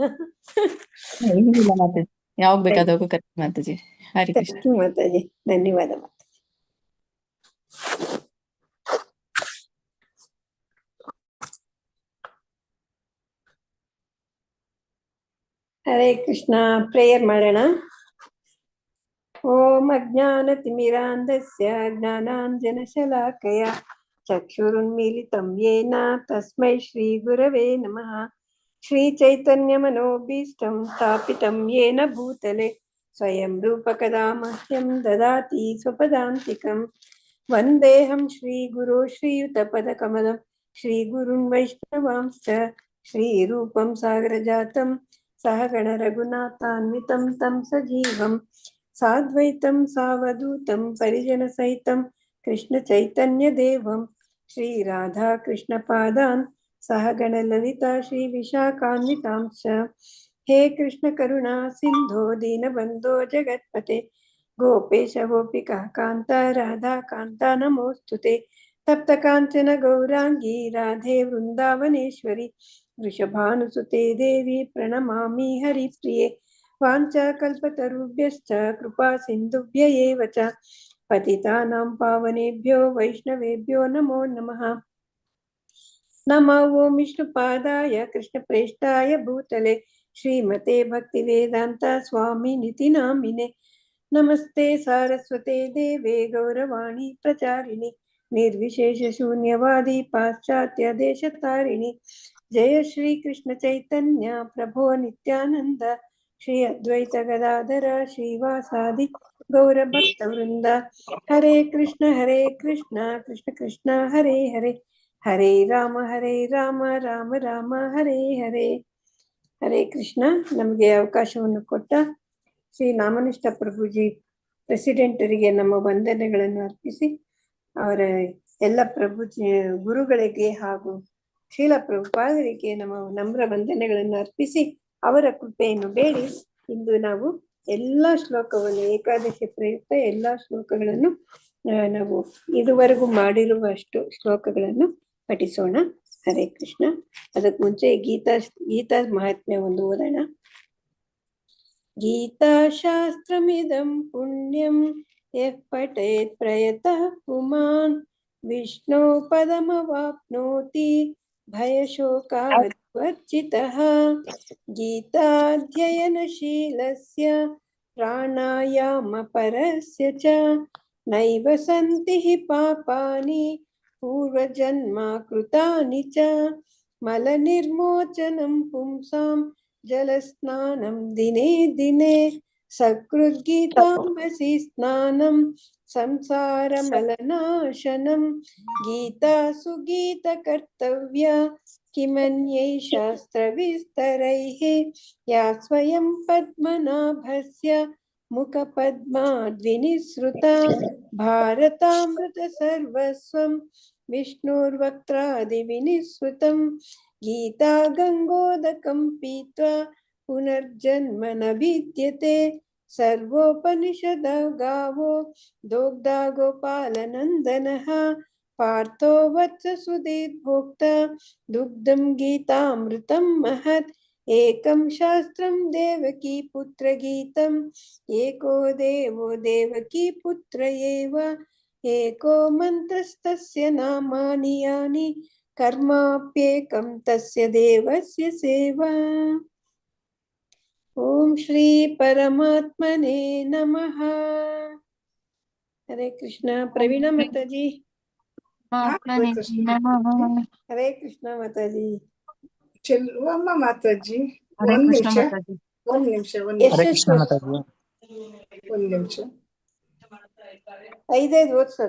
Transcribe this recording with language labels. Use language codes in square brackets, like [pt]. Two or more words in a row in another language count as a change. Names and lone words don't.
[kn] ಏನಿಲ್ಲ ಮಾತಾಜಿ, ಯಾವಾಗ ಬೇಕಾದಾಗ ಕರೆಕ್ಟ್ ಮಾತಾಜಿ. ಹರೇ ಕೃಷ್ಣ. [en] thank you [kn] ಮಾತಾಜಿ. ಧನ್ಯವಾದ ಮಾತಾಜಿ. ಹರೇ ಕೃಷ್ಣ. ಪ್ರೇಯರ್ ಮಾಡೋಣ. [sa] ಓಂ ಅಜ್ಞಾನತಿಮಿರಾಂಧಸ್ಯ ಜ್ಞಾನಾಂಜನಶಲಾಕಯ ಚಕ್ಷುರುನ್ಮೀಲಿತಂ ಯೇನ ತಸ್ಮೈ ಶ್ರೀ ಗುರವೇ ನಮಃ. ಶ್ರೀ ಚೈತನ್ಯ ಮನೋಭೀಷ್ಟಂ ಸ್ಥಾಪಿತಂ ಯೇನ ಭೂತಲೆ ಸ್ವಯಂ ರೂಪಕದಾ ಮಹ್ಯಂ ದದಾತಿ ಸ್ವಪದಾಂತಿಕಂ. ವಂದೇಹಂ ಶ್ರೀ ಗುರು ಶ್ರೀಯುತಪದಕಮಲಂ ಶ್ರೀ ಗುರುನ್ ವೈಷ್ಣವಾಂಶ್ಚ ಶ್ರೀರೂಪಂ ಸಾಗರಜಾತಂ ಸಹಗಣ ರಘುನಾಥಾನ್ವಿತಂ ತಂ ಸಜೀವಂ ಸಾದ್ವೈತಂ ಸಾವಧೂತಂ ಪರಿಜನ ಸಹಿತಂ ಕೃಷ್ಣ ಚೈತನ್ಯ ದೇವಂ ಶ್ರೀ ರಾಧಾ ಕೃಷ್ಣ ಪಾದಾನ್ ಸಹಗಣ ಲಲಿತಾ ಶ್ರೀ ವಿಶಾಖಾನ್ವಿತಾಂಶ. ಹೇ ಕೃಷ್ಣ ಕರುಣಾ ಸಿಂಧೋ ದೀನಬಂಧೋ ಜಗತ್ಪತೆ ಗೋಪೇಶ ಗೋಪಿಕಾ ಕಾಂತ ರಾಧಾ ಕಾಂತ ನಮೋಸ್ತುತೆ. ತಪ್ತ ಕಾಂಚನ ಗೌರಾಂಗಿ ರಾಧೆ ವೃಂದಾವನೇಶ್ವರಿ ವೃಷಭಾನುಸುತೆ ದೇವಿ ಪ್ರಣಮಾಮಿ ಹರಿಪ್ರಿಯೆ. ವಾಂಛಾಕಲ್ಪತರುಭ್ಯಶ್ಚ ಕೃಪಾ ಸಿಂಧುಭ್ಯ ಏವ ಚ ಪತಿತಾನಾಂ ಪಾವನೇಭ್ಯೋ ವೈಷ್ಣವೇಭ್ಯೋ ನಮೋ ನಮಃ. ನಮೋ ಓಂ ವಿಷ್ಣುಪಾದಾಯ ಕೃಷ್ಣಪ್ರೇಷ್ಠಾಯ ಭೂತಲೆ ಶ್ರೀಮತೆ ಭಕ್ತಿವೇದಾಂತ ಸ್ವಾಮಿನಿತಿ ನಾಮಿನೆ. ನಮಸ್ತೆ ಸಾರಸ್ವತೆ ದೇವೆ ಗೌರವಾಣಿ ಪ್ರಚಾರಿಣಿ ನಿರ್ವಿಶೇಷ ಶೂನ್ಯವಾದಿ ಪಾಶ್ಚಾತ್ಯ ದೇಶತಾರಿಣಿ. ಜಯ ಶ್ರೀ ಕೃಷ್ಣ ಚೈತನ್ಯ ಪ್ರಭೋ ನಿತ್ಯಾನಂದ ಶ್ರೀ ಅದ್ವೈತ ಗದಾಧರ ಶ್ರೀವಾಸಾದಿ ಗೌರ ಭಕ್ತ ವೃಂದ. ಹರೇ ಕೃಷ್ಣ ಕೃಷ್ಣ ಕೃಷ್ಣ ಹರೇ ಹರೇ ಹರೇ ರಾಮ ರಾಮ ರಾಮ ಹರೇ ಹರೇ. [kn] ಹರೇ ಕೃಷ್ಣ. ನಮಗೆ ಅವಕಾಶವನ್ನು ಕೊಟ್ಟ ಶ್ರೀ ನಾಮನಿಷ್ಠ ಪ್ರಭುಜಿ ಪ್ರೆಸಿಡೆಂಟರಿಗೆ ನಮ್ಮ ವಂದನೆಗಳನ್ನು ಅರ್ಪಿಸಿ, ಅವರ ಎಲ್ಲ ಪ್ರಭುಜಿ ಗುರುಗಳಿಗೆ ಹಾಗೂ ಶೀಲ ಪ್ರಭುಪಾದರಿಗೆ ನಮ್ಮ ನಮ್ರ ವಂದನೆಗಳನ್ನು ಅರ್ಪಿಸಿ ಅವರ ಕೃಪೆಯನ್ನು ಬೇಡಿ ಇಂದು ನಾವು ಎಲ್ಲ ಶ್ಲೋಕವನ್ನು ಏಕಾದಶಿ ಪ್ರಯುಕ್ತ ಎಲ್ಲ ಶ್ಲೋಕಗಳನ್ನು ನಾವು ಇದುವರೆಗೂ ಮಾಡಿರುವಷ್ಟು ಶ್ಲೋಕಗಳನ್ನು ಪಠಿಸೋಣ. ಹರೇ ಕೃಷ್ಣ. ಅದಕ್ಕೆ ಮುಂಚೆ ಗೀತಾ ಮಹಾತ್ಮ್ಯ ಒಂದು ಓದೋಣ. [sa] ಗೀತಾಶಾಸ್ತ್ರಮಿದಂ ಪುಣ್ಯಂ ಯಃ ಪಠೇತ್ ಪ್ರಯತಃ ಪುಮಾನ್ ವಿಷ್ಣು ಪದಮವಾಪ್ನೋತಿ ಭಯಶೋಕಾವರ್ಜಿತಃ. ಗೀತಾಧ್ಯಯನಶೀಲಸ್ಯ ಪ್ರಾಣಾಯಾಮ ಪರಸ್ಯ ಚ ನೈವ ಸಂತಿ ಹಿ ಪಾಪಾನಿ ಪೂರ್ವಜನ್ಮ ಕೃತಾನಿ ಚ. ಮಲನಿರ್ಮೋಚನಂ ಪುಂಸಾಂ ಜಲಸ್ನಾನಂ ದಿನೇ ದಿನೇ ಸಕೃದ್ಗೀತಾಂಬಸಿ ಸ್ನಾನಂ ಸಂಸಾರ ಮಲನಾಶನಂ. ಗೀತಾ ಸುಗೀತ ಕರ್ತವ್ಯ ಕಿಮನ್ಯೈ ಶಾಸ್ತ್ರ ವಿಸ್ತರೈಃ ಯಾ ಸ್ವಯಂ ಪದ್ಮನಾಭಸ್ಯ ಮುಖ ಪದ್ಮಾದ್ವಿನಿಸೃತ. ಭಾರತಾಮೃತ ಸರ್ವಸ್ವಂ ವಿಷ್ಣುರ್ವಕ್ತ್ರಾದಿ ವಿನಿಸೃತಂ. ಗೀತಾ ಗಂಗೋದಕಂ ಪೀತ್ವಾ ಪುನರ್ಜನ್ಮ ನ ವಿದ್ಯತೆ. ಸರ್ವೋಪನಿಷದ ಗಾವೋ ದೋಗ್ಧಾ ಗೋಪಾಲನಂದನಃ. ಪಾರ್ಥೋ ವತ್ಸ ಸುಧೀರ್ಭೋಕ್ತ ದುಗ್ಧಂ ಗೀತಾಮೃತಂ ಮಹತ್. ಏಕಂ ಶಾಸ್ತ್ರಂ ದೇವಕೀ ಪುತ್ರ ಗೀತಂ ಏಕೋ ದೇವೋ ದೇವಕೀ ಪುತ್ರ ಏವ. ಏಕೋ ಮಂತ್ರಸ್ತಸ್ಯ ನಾಮಾನಿ ಯಾನಿ ಕರ್ಮಾಪ್ಯೇಕಂ ತಸ್ಯ ದೇವಸ್ಯ ಸೇವಾ. ಓಂ ಶ್ರೀ ಪರಮಾತ್ಮನೇ ನಮಃ. [kn] ಹರೇ ಕೃಷ್ಣ. ಪ್ರವೀಣ ಮಾತಾಜಿ. ಹರೇ ಕೃಷ್ಣ ಮಾತಾಜಿ. ಚೆಲುವಮ್ಮ ಮಾತಾಜಿ. ಒಂದ್ ನಿಮಿಷ ಐದೈದು ಓದ್ಸದ